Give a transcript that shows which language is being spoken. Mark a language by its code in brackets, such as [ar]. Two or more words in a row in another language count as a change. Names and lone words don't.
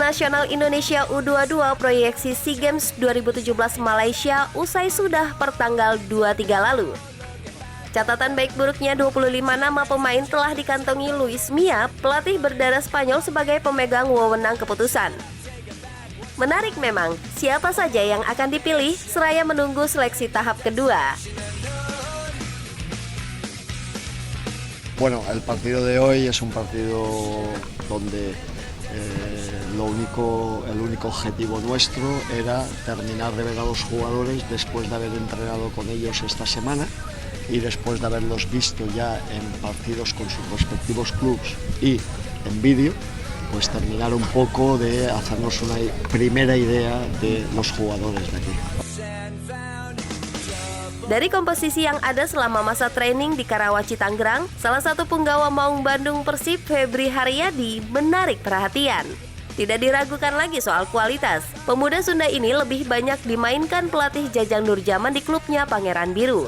[id] nasional Indonesia U22 proyeksi SEA Games 2017 Malaysia usai sudah pertanggal 23 lalu. Catatan baik buruknya 25 nama pemain telah dikantongi Luis Milla, pelatih berdarah Spanyol sebagai pemegang wewenang keputusan. Menarik memang, siapa saja yang akan dipilih seraya menunggu seleksi tahap kedua. [es] Bueno, el partido de hoy es un partido donde el único objetivo nuestro era terminar de ver a los jugadores después de haber entrenado con ellos esta semana y después de haberlos visto ya en partidos con sus respectivos clubes y en vídeo, pues terminar un poco de hacernos una primera idea de los jugadores de aquí. [id] Dari komposisi yang ada selama masa training di Karawaci Tangerang, salah satu punggawa Maung Bandung Persib, Febri Haryadi, menarik perhatian. Tidak diragukan lagi soal kualitas, pemuda Sunda ini lebih banyak dimainkan pelatih Jajang Nurjaman di klubnya Pangeran Biru.